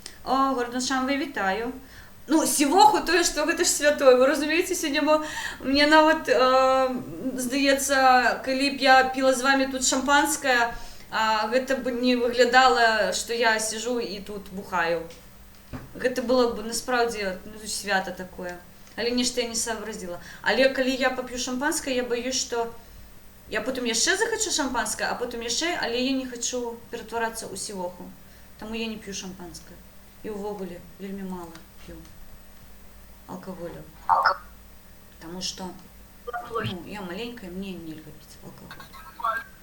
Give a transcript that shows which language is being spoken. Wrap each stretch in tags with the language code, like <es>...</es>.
<uk>О, Гордон Шамвей, вітаю. Сівоху, то, що</uk> <be>гэта ж святой.</be> <uk>Ви розумієте, сьогодні мені навіть, здається, коли б я пила з вами тут шампанське, гэта б не виглядало, що я сижу і тут бухаю.</uk> <be>Гэта было б насправді свято такое. Але нешта</be> <ru>я не сообразила.</ru> <uk>Але коли я поп'ю шампанське, я боюсь, що я потім ще захочу шампанське, а потім ще, але я не хочу перетворатися у сівоху. Тому я не п'ю шампанське. І</uk> <be>увогуле вельми мало</be> <uk>п'ю алкоголю.</uk> <ru>Тому що я маленькая, мне нельзя пить алкоголь.</ru>